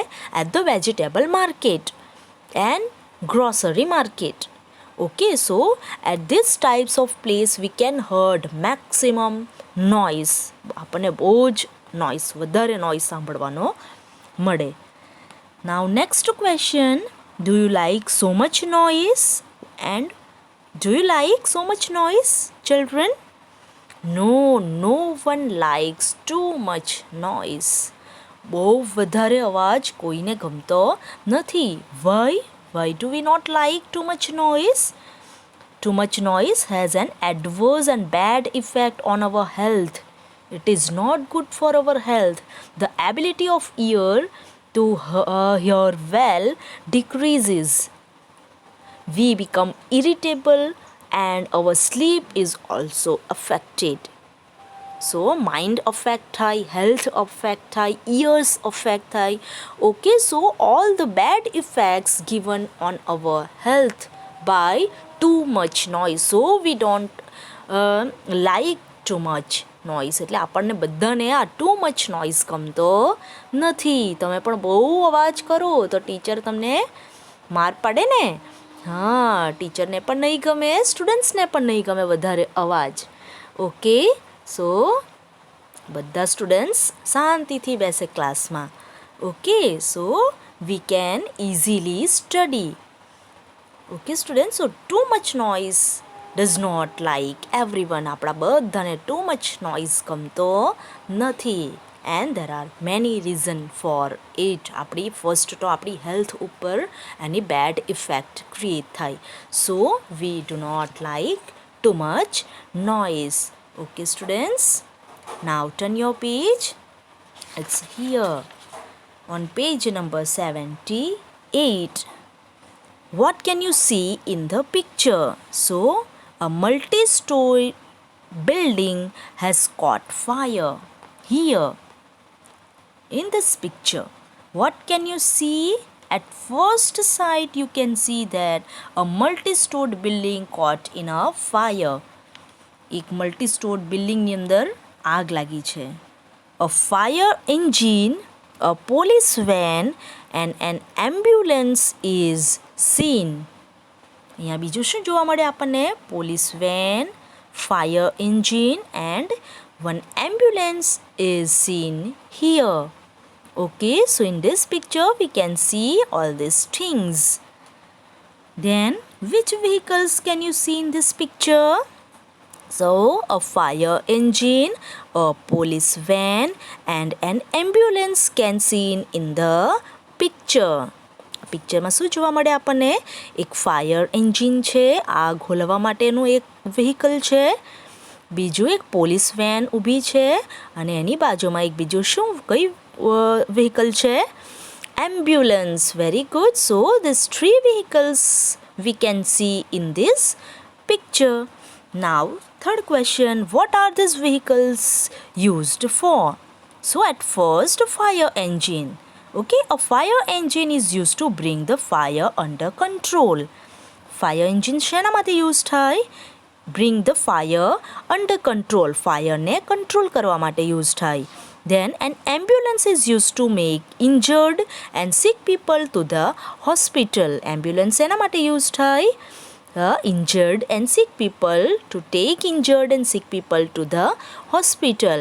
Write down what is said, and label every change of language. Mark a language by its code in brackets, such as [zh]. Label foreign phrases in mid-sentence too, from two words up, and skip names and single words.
[en] at the vegetable market and grocery market. okay, so at this types of place we can heard maximum noise. [gu] આપણને બહુ જ નોઇઝ, વધારે નોઇઝ સાંભળવાનો મળે. [en] now next question. Do you like so much noise? And do you like so much noise, children? No, no one likes too much noise. [gu] બહુ વધારે અવાજ કોઈને ગમતો નથી. [en] Why? Why do we not like too much noise? Too much noise has an adverse and bad effect on our health. It is not good for our health. The ability of ear to hear well decreases. We become irritable and our sleep is also affected. So mind affect થાય, health affect થાય, ears affect થાય. Okay, so all the bad effects given on our health by too much noise. So we don't like too much નોઇઝ. [gu] એટલે આપણને બધાને આ [en] too much noise [gu] ગમતો નથી. તમે પણ બહુ અવાજ કરો તો ટીચર તમને માર પાડે ને? હા, ટીચરને પણ નહીં ગમે, સ્ટુડન્ટ્સને પણ નહીં ગમે વધારે અવાજ. [en] okay, so [gu] બધા સ્ટુડન્ટ્સ શાંતિથી બેસે ક્લાસમાં. [en] Okay, so we can easily study. Okay students, so too much noise does not like everyone. [gu] આપણા બધાને [en] too much noise [gu] ગમતો નથી. [en] And there are many reason for it. [gu] આપણી first તો આપણી health ઉપર એની [en] bad effect create [gu] થાય. [en] So we do not like too much noise. Okay students, now turn your page. It's here on page number 78. What can you see in the picture? So, a multi-story building has caught fire. Here, in this picture, what can you see? At first sight, you can see that a multi-stored building caught in a fire. [gu] એક [en] multi-stored building [gu] ની અંદર આગ લાગી છે. [en] A fire engine, a police van and an ambulance is seen. [gu] અહીંયા બીજું શું જોવા મળે આપણને? [en] police van, fire engine and one ambulance is seen here. Okay, so in this picture we can see all these things. Then which vehicles can you see in this picture? So a fire engine, a police van and an ambulance can seen in the picture. [gu] પિક્ચરમાં શું જોવા મળે આપણને? એક [en] fire engine [gu] છે, આગ હોલવા માટેનું એક વ્હીકલ છે, બીજું એક [en] police van [gu] ઊભી છે અને એની બાજુમાં એક બીજું શું કઈ વ્હીકલ છે? [en] ambulance. very good. so this 3 vehicles we can see in this picture. Now third question, what are these vehicles used for? So at first, fire engine. Okay, a fire engine is used to bring the fire under control. Fire engine [gu] શેના માટે યુઝ થાય? [en] Bring the fire under control. [gu] Fire ને control કરવા માટે use થાય. [en] Then an ambulance is used to make injured and sick people to the hospital. [gu] Ambulance શેના માટે use થાય? [en] Injured and sick people, to take injured and sick people to the hospital.